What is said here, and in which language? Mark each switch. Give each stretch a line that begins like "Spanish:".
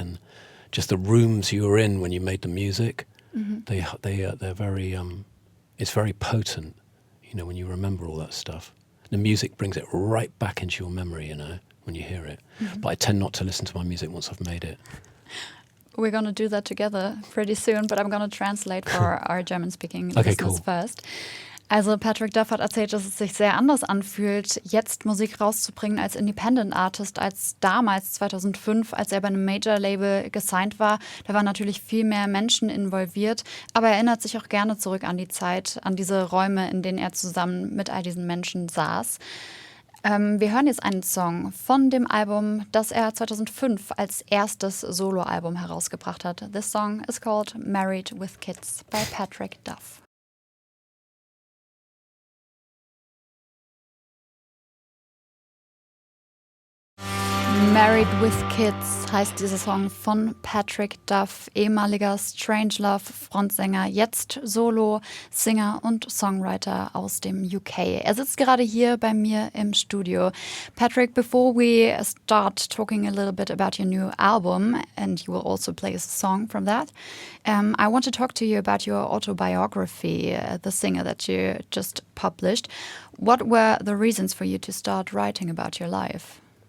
English: And just the rooms you were in when you made the music, they're very, it's very potent, when you remember all that stuff. The music brings it right back into your memory, when you hear it. But I tend not to listen to my music once I've made it. we're going to do that together pretty soon, but I'm going to translate for our German-speaking Okay, listeners cool. first.
German: Also Patrick Duff hat erzählt, dass es sich sehr anders anfühlt, jetzt Musik rauszubringen als Independent Artist, als damals 2005, als er bei einem Major-Label gesigned war. Da waren natürlich viel mehr Menschen involviert, aber er erinnert sich auch gerne zurück an die Zeit, an diese Räume, in denen er zusammen mit all diesen Menschen saß. Wir hören jetzt einen Song von dem Album, das er 2005 als erstes Soloalbum herausgebracht hat.
English: This song is called Married with Kids by Patrick Duff.
German: Married with Kids heißt dieser Song von Patrick Duff, ehemaliger Strangelove-Frontsänger, jetzt Solo-Singer und Songwriter aus dem UK. Er sitzt gerade hier bei mir im Studio.
English: Patrick, before we start talking a little bit about your new album, and you will also play a song from that, I want to talk to you about your autobiography, The Singer, that you just published. What were the reasons for you to start writing about your life?